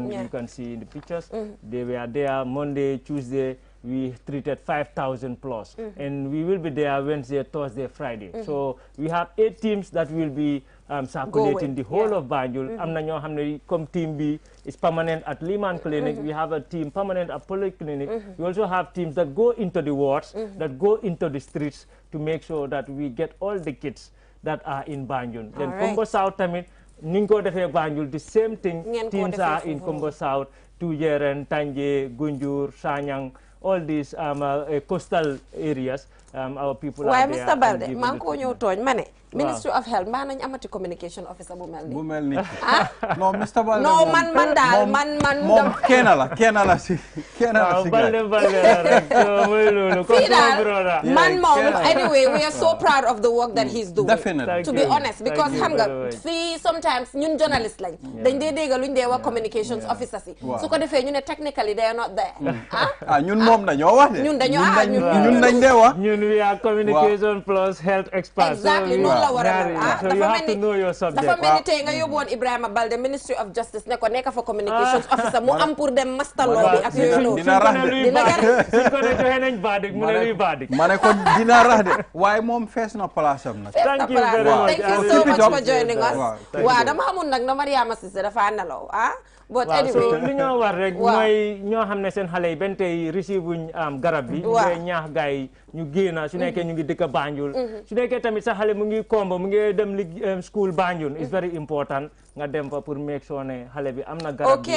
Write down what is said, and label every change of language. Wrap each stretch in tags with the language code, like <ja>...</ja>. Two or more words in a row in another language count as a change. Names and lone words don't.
<en>You can see in the pictures. They were there Monday, Tuesday. We treated 5,000 plus. And we will be there Wednesday, Thursday, Friday. So we have 8 teams that will be circulating the whole of Banjul.</en> <wo>Am na ñoo xam ne comme team bi</wo> <en>is permanent at Liman Clinic. We have a team permanent at Polyclinic. We also have teams that go into the wards, that go into the streets to make sure that we get all the kids that are in Banjul.</en> <wo>Then Kombo South tamit ni ñu ko defee Banjul</wo> <en>the same thing. Teams are in Kombo South, Tujeren, Tanje, Gunjur, Sanyang, all these coastal areas. Our people are there. Mr.</en> <wo>Balde, man ko ñëw tooñ ma ne Ministry of Health mbaa nañ amati</wo> <en>communication officer</en> <wo>bu mel ni non Mr. Balde non man daal man moom kenn la si Balde rek mooy loolu fii daal man moom</wo> <en>anyway we are so proud of the work that he's doing definitely to be honest because</en> <wo>xam nga fii sometimes ñun journalist lañ dañ dee dégg luñ dee wax</wo> <en>communications officer</en> <wo>si su ko defee ñu ne</wo> <en>technically they are not there</en> <wo>ñun moom dañoo wax de ñun dañ dee wax</wo> <en>ñun we are communication plus health experts</en> <wo>exactly la war a</wo> <en>so you have to know your subject</en> <wo>dafa mel ni tey nga yóbbu woon Ibrahima Balde Ministry of Justice ne ko nekk fa</wo> <en>communications officer</en> <wo>mu am pour dem mastaloo bi ak yooyu noonu dina rax de suñ ko ne joxe nañ verdict mu ne luy verdict ma ne ko dina rax de waaye moom fees na place am nag</wo> <en>thank you very much thank you so much for joining us</en> <wo>waaw dama xamul nag na Mariama Cissé dafa nelaw</wo> <en>but anyway</en> <wo>so li ñoo war rek mooy ñoo xam ne seen xale yi benn tey receive wuñ garab bi ñu ngi ñaax gars yi ñu génn su nekkee ñu ngi dëkk Banjul su nekkee tamit sa xale mu ngi kombo mu ngi dem school Banjul</wo> <en>it's very important</en> <wo>nga dem fa pour</wo> <en>make sure</en> <wo>ne xale bi am na garab bi</wo>